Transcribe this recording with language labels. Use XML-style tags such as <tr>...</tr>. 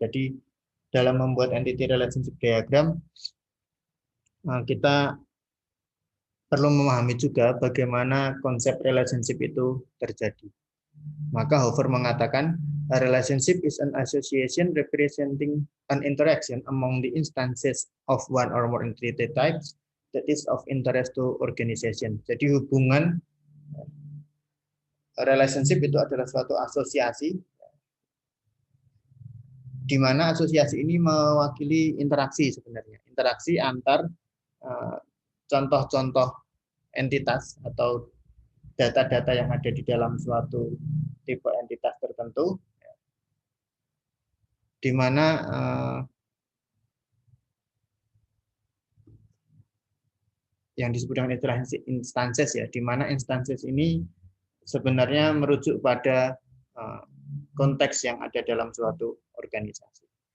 <id>Jadi, dalam membuat entity relationship diagram, kita perlu memahami juga bagaimana konsep relationship itu terjadi. Maka Hofer mengatakan,</id> <en>a relationship is an association representing an interaction among the instances of one or more entity types that is of interest to organization.</en> <id>Jadi hubungan relationship itu adalah suatu asosiasi, di mana asosiasi ini mewakili interaksi sebenarnya. Interaksi antar contoh-contoh entitas atau data-data yang ada di dalam suatu tipe entitas tertentu, di mana yang disebut dengan instances ya, di mana instances ini sebenarnya merujuk pada konteks yang ada dalam suatu organisasi.</id>